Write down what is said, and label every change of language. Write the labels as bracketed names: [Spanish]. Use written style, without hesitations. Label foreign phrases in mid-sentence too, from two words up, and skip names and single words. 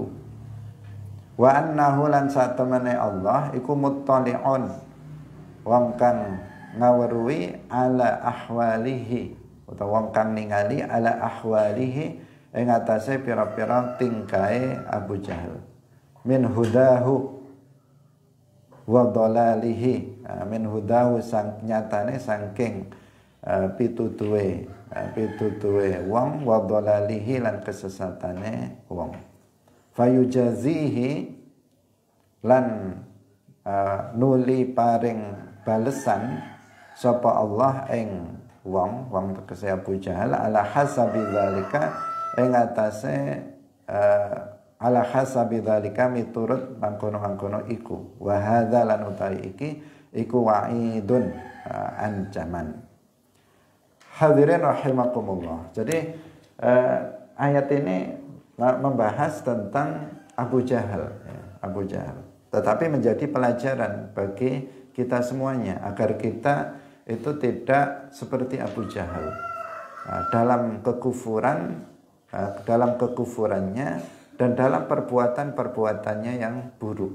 [Arabic] وأنه [Javanese] lan satemene Allah iku muttali'un wong kang ngaweruhi [Arabic] على أحواله [Javanese] utawa wong kang ningali ala ahwalihi ing atase pira-pira tingkae Abu Jahal [Arabic] من هداه وضلاله من هداه [Javanese] sang nyatane saking pitutuhe wong [Arabic] وضلاله [Javanese] lan kesesatane wong fayujazihi lan nuli paring balesan sapa Allah ing wong tegese Abu Jahal [Arabic] على حسب ذلك [Javanese] ing atase [Arabic] على حسب ذلك [Javanese] miturut mangkono-mangkono iku [Arabic] وهذا [Javanese] lan utawi iki iku wa'idun ancaman. [Arabic] حاضرين رحمكم الله. [Indonesian] Jadi ayat ini membahas tentang Abu Jahal ya, Abu Jahal. Tetapi menjadi pelajaran bagi kita semuanya agar kita itu tidak seperti Abu Jahal dalam kekufurannya dan dalam perbuatan-perbuatannya yang buruk.